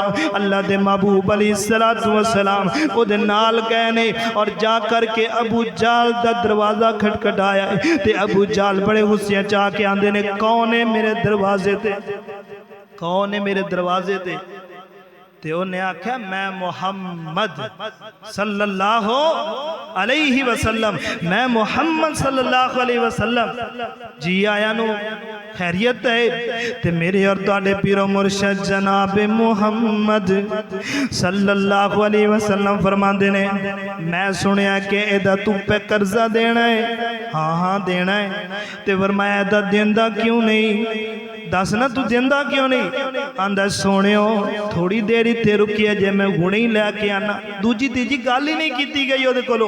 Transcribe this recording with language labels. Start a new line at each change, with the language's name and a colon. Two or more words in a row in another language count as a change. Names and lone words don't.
Punjabi: اللہ دے محبوب
Arabic: عليه الصلاة والسلام
Punjabi: اودے نال گئے نے اور جا کر کے ابو جال دا دروازہ کھٹکھٹایا، تے ابو جال بڑے غصے چ آ کے آندے نے، کون ہے میرے دروازے تے، کون ہے میرے دروازے تے? تے انہیں آکھیا میں محمد
Arabic: صلى الله عليه وسلم,
Punjabi: میں محمد
Arabic: صلى الله عليه وسلم
Punjabi: جی آیاں نوں خیریت ہے. تے میرے اور تہاڈے پیرو مرشد جناب محمد
Arabic: صلى الله عليه وسلم
Punjabi: فرماندے نے، میں سنیا کہ ایدا تو پے قرضہ دینا ہے? ہاں ہاں دینا ہے. تے فرمایا ایدا دیندا کیوں نہیں، دس نا تو دیندا کیوں نہیں? آندا سوہنیو تھوڑی دیر اتھے رکیا جے میں ہنے ہی لے کے آنا، دوجی تیجی گل ہی نہیں کی گئی اوہدے کولوں.